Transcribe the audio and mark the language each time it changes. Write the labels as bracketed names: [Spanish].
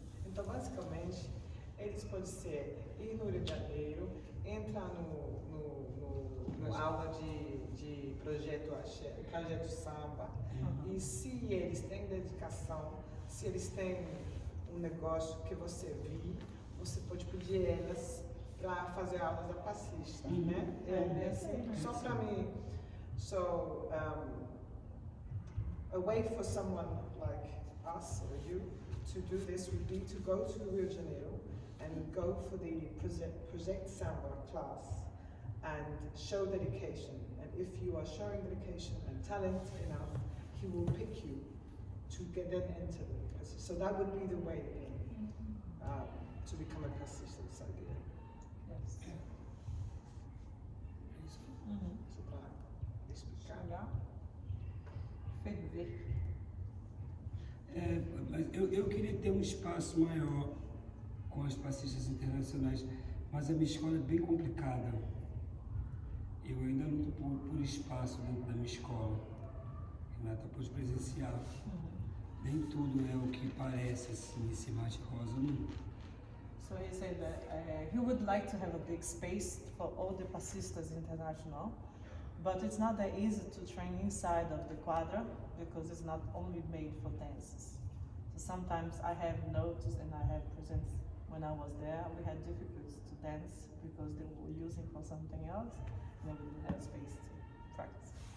[Portuguese] Então, basicamente, eles podem ser ir no Rio de Janeiro, entrar no aula de projeto axé, projeto samba, e se eles têm dedicação, se eles têm um negócio que você viu, você pode pedir elas para fazer aulas da passista, né? É assim, só para mim. [English] So, a way for someone like us or you to do this would be to go to Rio de Janeiro and go for the Project Samba class and show dedication. And if you are showing dedication and talent enough, he will pick you to get then enter the passista. So that would be the way to become a passista de Salgueiro. Yes. [Portuguese] É isso. Só para explicar. Chegar. Ferver. Mas eu queria ter um espaço maior com as passistas internacionais, mas a minha escola é bem complicada. Eu ainda luto por espaço dentro da minha escola. Renata pode presenciar. Nem tudo é o que parece assim, esse mar de rosa, não. [English] So he said that he would like to have a big space for all the Passistas International, But it's not that easy to train inside of the quadra because it's not only made for dances. So sometimes I have notes and I have presents when I was there, we had difficulties to dance because they were using for something else and we didn't have space to practice.